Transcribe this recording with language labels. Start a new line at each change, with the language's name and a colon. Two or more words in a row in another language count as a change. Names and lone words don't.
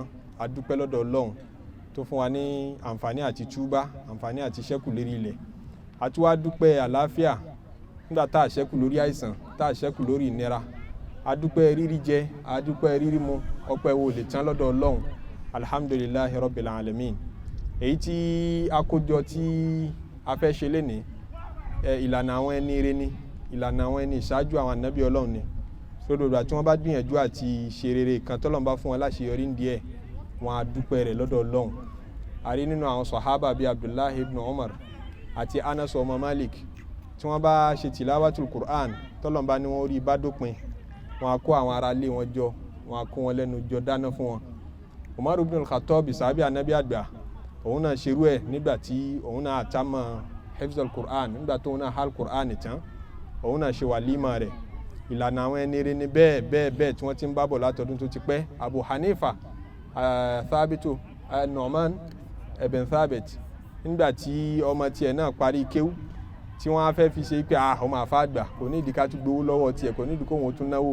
Yoruba: Adúpẹ́ lọ́dọ̀ Ọlọ́run tó fún wa ní àǹfààní àti túbá, àǹfààní àti ṣẹ́kù lérí ilẹ̀. Àti wá dúpẹ́ àlàáfíà nígbà tá a ṣẹ́kù lórí àìsàn, tá a ṣẹ́kù lórí ìnira. Adúpẹ́ rírí jẹ, adúpẹ́ rírí mu, ọpẹ́ wo lè tán lọ́dọ̀ Ọlọ́run.
Arabic: الحمد لله رب العالمين.
Yoruba: Èyí tí a kójọ tí a fẹ́ ṣe lénìí, ìlànà àwọn ẹni ire ni, ìlànà àwọn ẹni ìṣáájú àwọn ànábì Ọlọ́run ni. Sódòdó tí wọ́n bá gbìyànjú àti ṣe rere kan tọ́lọ́run bá fún wọn láṣeyọrí ń díẹ̀, wọn á dúpẹ́ rẹ̀ lọ́dọ̀ Ọlọ́run. A rí nínú àwọn sàhábà bíi Abdullahi ibn Umar àti Anas ọmọ Malik, tí wọ́n bá ṣe
Arabic: تلاوة القرآن
Yoruba: tọ́lọ́run bá ní wọ́n rí bá dópin, wọn á kó àwọn ará ilé wọn jọ, wọn á kó wọn lẹ́nu jọ dáná fún wọn. Umar ibn al-Khattab sàhábì ànábì àgbà, òun náà ṣerú ẹ̀ nígbà tí òun náà àtàmọ̀
Arabic: حفظ القرآن,
Yoruba: nígbà tó òun náà hal Qur'an tán, òun náà ṣe wàlímà rẹ̀. Ìlànà àwọn ẹni rere ni bẹ́ẹ̀ tí wọ́n ti ń bábọ̀ látọdún tó ti pẹ́. Abu Hanifa Thabitu Nu'man ibn Thabit, nígbà tí ọmọ tiẹ̀ náà parí kéwú tí wọ́n á fẹ́ fi ṣe pé ọmọ àfa àgbà kò ní ìdí ká tún gbowó lọ́wọ́ tiẹ̀, kò ní ìdí kó wọn tún náwó.